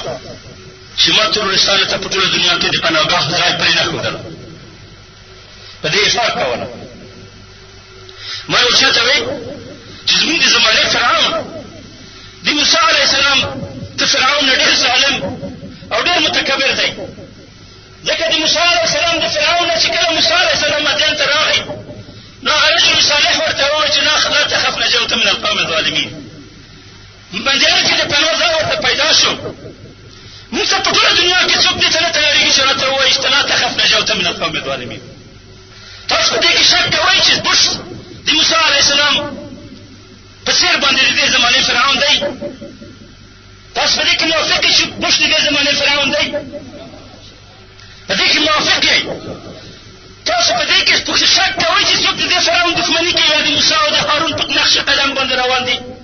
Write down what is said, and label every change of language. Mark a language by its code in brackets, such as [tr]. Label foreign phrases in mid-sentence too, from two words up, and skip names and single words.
[ps] چې ما ترورستانو ته په ټوله دنیا کې د پناهګاه ځای پرې نه ښودله په دې افار کوله ما یو چا ته وی چې زموږ د زمانې فرعون د موسی [ar] علیه السلام [ps] ته فرعون نه ډېر ظالم او ډېر متکبر دی ځکه د موسی [ar] علیه السلام [ps] د فرعون نه چې کله موسی [ar] علیه السلام [ps] مدین ته راغی نو هغه رجل صالح ورته وویل چې [ar] لا تخف نجوت من القوم الظالمین [ps] مدین کې د پناه ځای ورته پیدا شو موږ ته په ټوله دنیا کې څوک دې ته نه تیارېږي چې راته ووایي چې [ar] لا تخف نجوت من القوم الظالمین. [ps] تاسو په دې کې شک کوئ چې بش د موسی [ar] علیه السلام [ps] په څېر باندې د دې زمانې فرعون دی تاسو په دې کې موافق یئ چې بش د دې زمانې فرعون دی په دې کې موافق یئ تاسو په دې کې شک کوئ چې څوک د دې فرعون دښمني کوي یا د موسی او د هارون په نقش قدم باندې روان دي